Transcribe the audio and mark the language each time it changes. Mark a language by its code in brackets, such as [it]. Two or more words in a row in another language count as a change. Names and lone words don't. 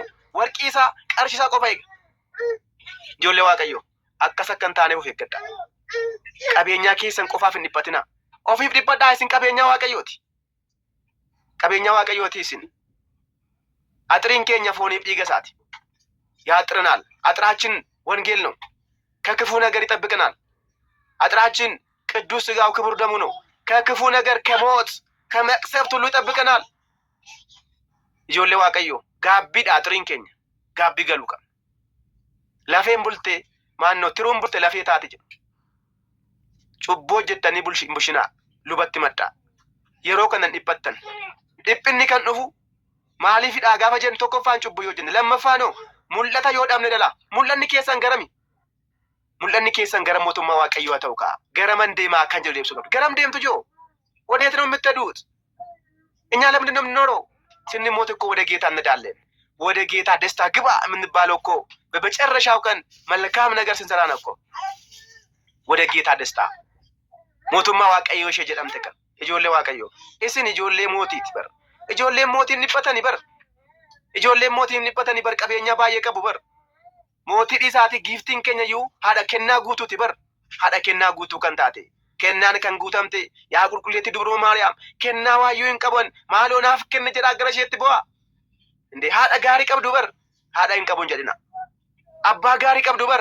[om] Warqii isaa qarshii isaa qofa eega. Ijoollee Waaqayyoo akkas akka hin taane of eeggadha. Qabeenyaa keessan qofaaf hin dhiphatinaa. Ofiif dhiphadhaa isin qabeenyaa Waaqayyooti. Qabeenyaa Waaqayyooti isin. Axiriin keenya fooniif dhiiga isaati. [am] ያጥረናል። አጥራችን ወንጌል ነው። ከክፉ ነገር ይጠብቀናል። አጥራችን ቅዱስ ሥጋው ክቡር ደሙ ነው። ከክፉ ነገር ከሞት ከመቅሰፍት ሁሉ ይጠብቀናል። [om] ijoollee Waaqayyoo gaabbiidha axiriin keenya. Gaabbii galuu qaba. Lafeen bulte maannoo tiruun bulte lafee taate jedhu. Cubboo jettanii bushinaa lubatti maddaa. Yeroo kanan dhiphattan. Dhiphinni kan dhufu maaliifidha gaafa jennu tokkoffaan cubbuu yoo jenne lammaffaanoo mul'ata yoo dhabne dhala. Mul'anni keessan garami? Mul'anni keessan gara mootummaa Waaqayyoo haa ta'u ka'a. Garaman deemaa kan jedhu deebisuu qabdu. Garam deemtu joo? [am] ወዴት ነው የምትሄዱት? እኛ ለምንድን ነው የምንኖረው? ስንሞት እኮ ወደ ጌታ እንሄዳለን። ወደ ጌታ ደስታ ግባ የምንባለው እኮ በመጨረሻው ቀን መልካም ነገር ስንሰራ ነው እኮ ወደ ጌታ ደስታ ሞቱማ [om] Waaqayyoo ishee jedhamte kan ijoollee Waaqayyoo isin ijoollee mootiiti bar ijoolleen mootiin dhiphatani bar ijoolleen mootiin dhiphatani bar qabeenya baay'ee qabu bar mootii dhiisaati giiftiin keenya iyyuu haadha kennaa guutuuti bar haadha kennaa guutuu kan taate kennaan kan guutamte yaa qulqulleetti dubroo Maariyaam kennaa waayyuu hin qaban maaloo naaf kenne jedhaa gara isheetti bu'aa indee haadha gaarii qabdu bar haadha hin qabuun jedhina abbaa gaarii qabdu bar